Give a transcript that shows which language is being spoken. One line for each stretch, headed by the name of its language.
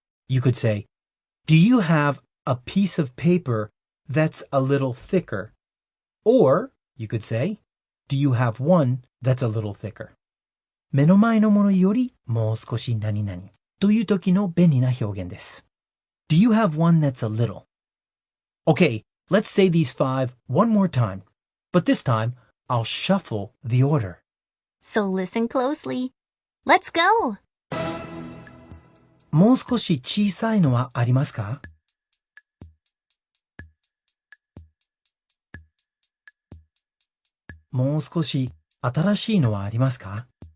English: You could say, do you have a piece of paper that's a little thicker? Or you could say, do you have one that's a little thicker?
Japanese: 目の前のものよりもう少し何々という時の便利な表現です。
English: Do you have one that's a little? Okay, let's say these 5 one more time. But this time, I'll shuffle the order. So listen closely. Let's go!
Japanese: もう少し小さいのはありますか? もう少し新しいのはありますか?